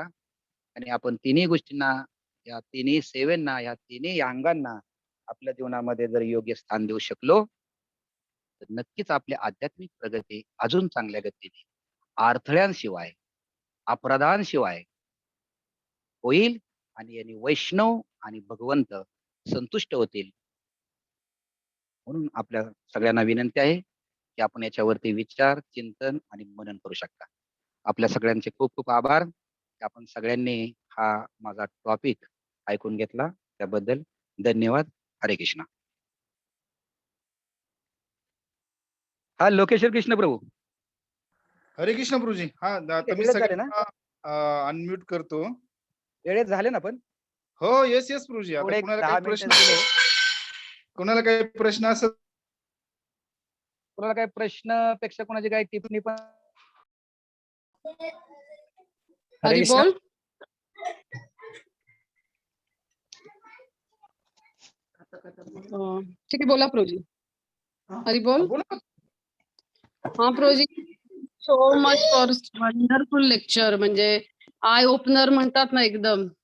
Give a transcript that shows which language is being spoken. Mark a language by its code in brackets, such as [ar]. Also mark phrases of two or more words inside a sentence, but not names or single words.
[mr] आणि आपण तिन्ही गोष्टींना, या तिन्ही सेवेंना, या तिन्ही अंगांना आपल्या जीवनामध्ये जर योग्य स्थान देऊ शकलो, तर नक्कीच आपली आध्यात्मिक प्रगती अजून चांगल्या गतीने, अडथळ्यांशिवाय, अपराधांशिवाय होईल आणि यांनी वैष्णव आणि भगवंत संतुष्ट होतील. म्हणून आपल्या सगळ्यांना विनंती आहे, की आपण याच्यावरती विचार, चिंतन आणि मनन करू शकता. आपल्या सगळ्यांचे खूप खूप आभार. की आपण सगळ्यांनी हा माझा टॉपिक ऐकून घेतला. त्याबद्दल धन्यवाद. हरे कृष्ण. हा लोकेश्वर कृष्ण प्रभू. हरे कृष्ण प्रभूजी. हा, आता मी वेळेत झाले ना? सगळ्यांना अनम्यूट करतो. वेळेत झाले ना पण? हो, [en] yes, yes [mr] प्रभूजी. आता थोडे एक कुणाला काही 10 प्रश्न मिनिटच दिले. कुणाला काही प्रश्न असेल कुणाला काही प्रश्न कोणाची काही टिप्पणी पण? हरे हरी कृष्ण. बोल. ठीक आहे, बोला प्रोजी. हरी बोल. बोला. [en] हा प्रोजी, so much for wonderful lecture. [mr] म्हणजे [en] eye opener [mr] म्हणतात ना एकदम.